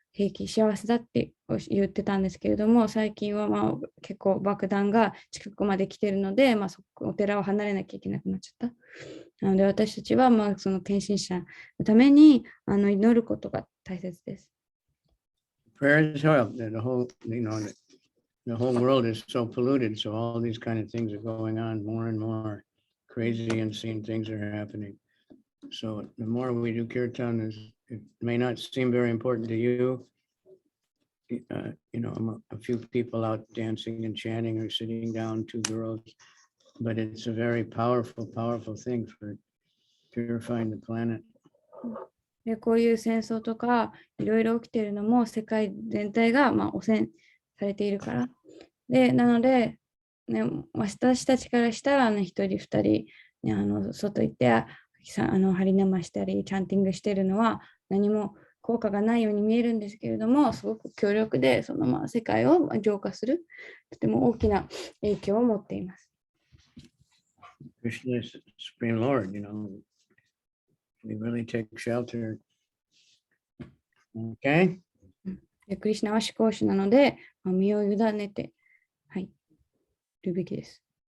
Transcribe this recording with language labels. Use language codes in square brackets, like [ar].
[ja] 平気、幸せだって言ってたんですけれども、最近はまあ結構爆弾が近くまで来てるので、まあ、お寺を離れなきゃいけなくなっちゃった。なので私たちはまあその献身者のために祈ることが大切です。 [en] Prayers help. The whole, the whole world is so polluted, so all these kind of things are going on more and more. Crazy, insane things are happening. So the more we do kirtan, it may not seem very important to you. A few people out dancing and chanting or sitting down, 2 girls, but it's a very powerful, powerful thing for purifying the planet. [ja] でこういう戦争とかいろいろ起きているのも世界全体がまあ汚染されているから。で、なので、ね、私たちからしたら、ね、1人2人、ね、外行って張り生したりチャンティングしているのは何も効果がないように見えるんですけれども、すごく強力でそのまあ世界を浄化するとても大きな影響を持っています。 [en] Krishna is Supreme Lord, we really take shelter. Okay? [ja] クリシュナは至高主なので、身を委ねて、はい、いるべきです。